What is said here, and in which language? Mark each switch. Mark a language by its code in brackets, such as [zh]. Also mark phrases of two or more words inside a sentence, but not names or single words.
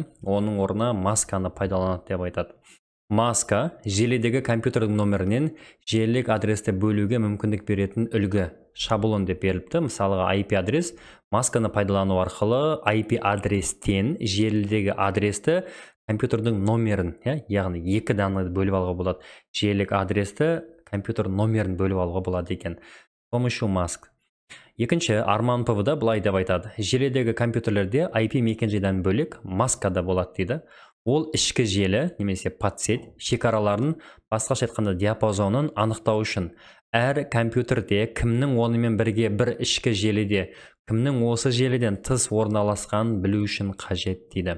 [kk] Оның орнына масканы пайдаланады деп айтады. Маска желідегі компьютердің номерінен желілік адресті бөлуге мүмкіндік беретін үлгі шаблон деп беріліпті. Мысалға IP адрес, масканы пайдалану арқылы IP адрестен желідегі адресті компьютердің номерін, яғни екі данныйды бөліп алуға болады. Желілік адресті компьютер номерін бөліп алуға болады екен. [ru] С помощью маск. [kk] Екінші, Арман ПВ-да былай деп айтады. Желідегі компьютерлерде IP мекенжайдан бөлек маскада болады дейді. Ол ішкі желі немесе подсеть шекараларын, басқаша айтқанда диапазонын анықтау үшін әр компьютерде кімнің онымен бірге бір ішкі желіде, кімнің осы желіден тыс орналасқанын білу үшін қажет дейді.